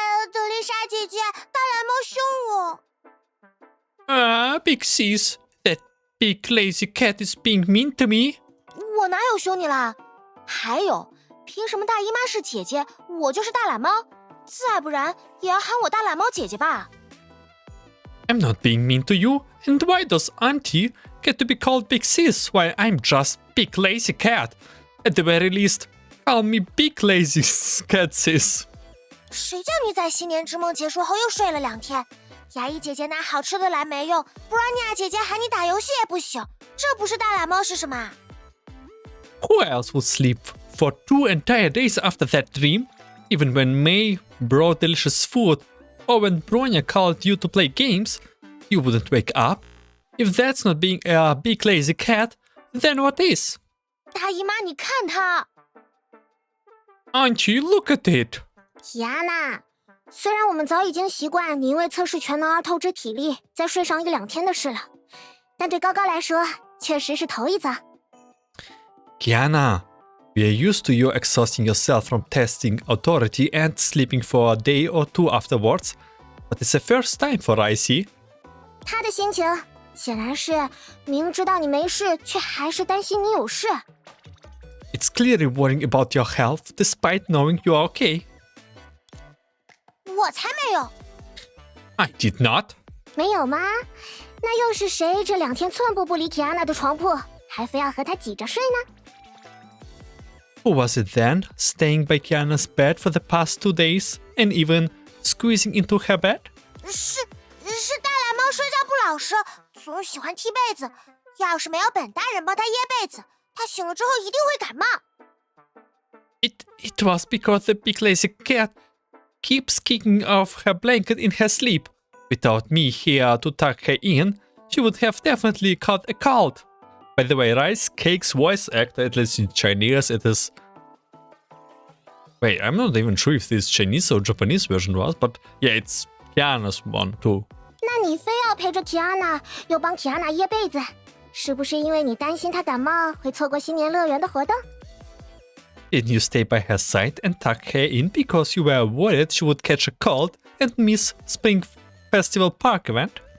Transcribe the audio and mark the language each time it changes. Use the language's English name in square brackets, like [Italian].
[Chinese] 德丽莎姐姐，大蓝猫凶我。 [English] Big Sis, that big lazy cat is being mean to me. [Chinese] 我哪有凶你啦？还有，凭什么大姨妈是姐姐，我就是大懒猫？再不然也要喊我大懒猫姐姐吧。 [English] I'm not being mean to you, and why does Auntie get to be called Big Sis while I'm just big lazy cat? At the very least, call me big lazy cat sis. [Chinese] 谁叫你在新年之梦结束后又睡了2天？牙医姐姐拿好吃的来没用，布拉尼亚姐姐喊你打游戏也不行，这不是大懒猫是什么？ [English] Who else would sleep for 2 entire days after that dream? Even when May brought delicious food, or when Bronya called you to play games, you wouldn't wake up. If that's not being a big lazy cat, then what is? [Chinese] 大姨妈，你看她。 [English] Auntie, look at it. [Chinese] Kiana， 虽然我们早已经习惯你因为测试全能而透支体力，再睡上1-2天的事了，但对高高来说，确实是头一遭。 [English] Kiana, we are used to you exhausting yourself from testing authority and sleeping for a day or 2 afterwards, but it's the first time for Ricey. [Chinese] 他的心情显然是明知道你没事，却还是担心你有事。 [English] It's clearly worrying about your health despite knowing you are okay. [Chinese] 我才没有。 [English] I did not. [Chinese] 没有吗？那又是谁这2天寸步不离 Kiana 的床铺，还非要和她挤着睡呢？ [English] Who was it then, staying by Kiana's bed for the past 2 days and even squeezing into her bed? [Chinese] 是大蓝猫睡觉不老实，总喜欢踢被子。要是没有本大人帮他掖被子，他醒了之后一定会感冒。 [English] It was because the big lazy cat keeps kicking off her blanket in her sleep. Without me here to tuck her in, she would have definitely caught a cold. By the way, Rice Cake's voice actor, at least in Chinese, it is... Wait, I'm not even sure if this Chinese or Japanese version was, but yeah, it's Kiana's one too. [Chinese] 那你非要陪着 Kiana， 又帮 Kiana 掖被子，是不是因为你担心她感冒会错过新年乐园的活动？ [English] Didn't you stay by her side and tuck her in because you were worried she would catch a cold and miss Spring Festival Park event?